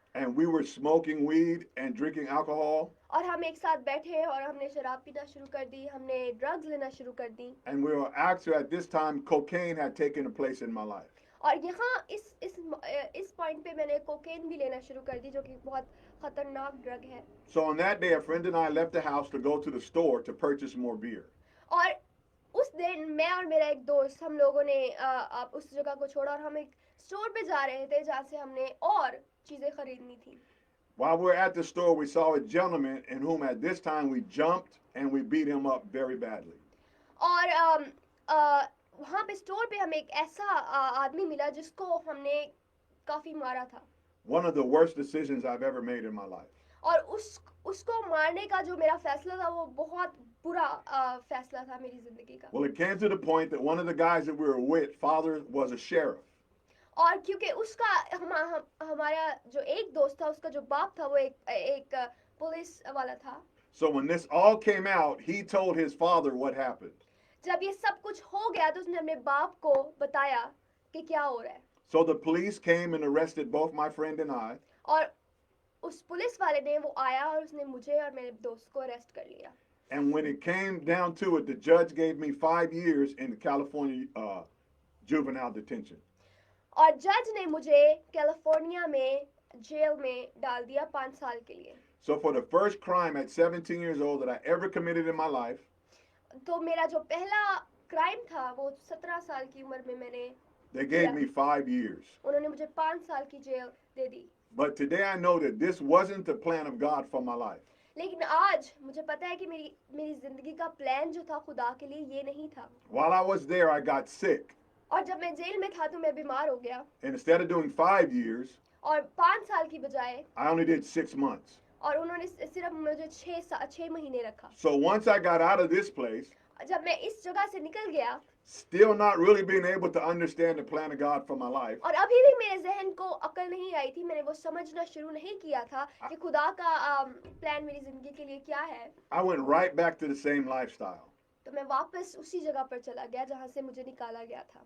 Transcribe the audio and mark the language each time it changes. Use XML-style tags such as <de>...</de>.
<en>And we were smoking weed and drinking alcohol.</en> <hi>और हम एक साथ बैठे और हमने शराब पीना शुरू कर दी, हमने ड्रग्स लेना शुरू कर दी।</hi> <en>And we were actually at this time, cocaine had taken a place in my life.</en> <hi>और यहाँ इस पॉइंट पे मैंने कोकेन भी लेना शुरू कर दी जो कि बहुत खतरनाक ड्रग है।</hi> <en>So on that day, a friend and I left the house to go to the store to purchase more beer.</en> <hi>और उस दिन मैं और मेरा एक दोस्त हम लोगों ने उस जगह को छोड़ा और हम एक स्टोर पे जा रहे थे जहाँ से हमने और चीजें खरीदनी थी।</hi> <en>While we were at the store, we saw a gentleman in whom at this time we jumped and we beat him up very badly.</en> <hi>और वहाँ पे स्टोर पे हमें एक ऐसा आदमी मिला जिसको हमने काफी मारा था।</hi> <en>One of the worst decisions I've ever made in my life.</en> <hi>और उसको मारने का जो मेरा फैसला था वो बहुत बुरा फैसला था मेरी जिंदगी का।</hi> <en>Well, it came to the point that one of the guys that we were with, father was a sheriff.</en> <hi>और क्योंकि उसका हमारा जो एक दोस्त था उसका जो बाप था वो एक पुलिस वाला था।</hi> <en>So when this all came out, he told his father what happened.</en> <hi>जब ये सब कुछ हो गया तो उसने अपने बाप को बताया कि क्या हो रहा है।</hi> <en>So the police came and arrested both my friend and I.</en> <hi>और उस पुलिस वाले ने वो आया और उसने मुझे और मेरे दोस्त को अरेस्ट कर लिया।</hi> <en>And when it came down to it, the judge gave me 5 years in California juvenile detention.</en> <hi>और जज ने मुझे कैलिफोर्निया में जेल में डाल दिया 5 साल के लिए।</hi> <en>So for the first crime at 17 years old that I ever committed in my life,</en> <hi>तो मेरा जो पहला क्राइम था वो 17 साल की उम्र में मैंने</hi> <en>they gave me 5 years.</en> <hi>उन्होंने मुझे 5 साल की jail दे the.</hi> <en>But today I know that this wasn't the plan of God for my life.</en> <hi>लेकिन आज मुझे पता है कि मेरी जिंदगी का प्लान जो था खुदा के लिए ये नहीं था।</hi> <en>While I was there, I got sick.</en> <hi>और जब मैं जेल में था तो मैं बीमार हो गया</hi> <en>And instead of doing 5 years,</en> <hi>और 5 साल की बजाय</hi> <en>I only did 6 months.</en> <hi>और उन्होंने सिर्फ मुझे 6 महीने रखा।</hi> <en>So once I got out of this place,</en> <hi>जब मैं इस जगह से निकल गया</hi> <en>still not really being able to understand the plan of God for my life,</en> <hi>और अभी भी मेरे जहन को अकल नहीं आई थी, मैंने वो समझना शुरू नहीं किया था कि खुदा का प्लान मेरी जिंदगी के लिए क्या है।</hi> <en>I went right back to the same lifestyle.</en> <hi>तो मैं वापस उसी जगह पर चला गया जहाँ से मुझे निकाला गया था।</hi>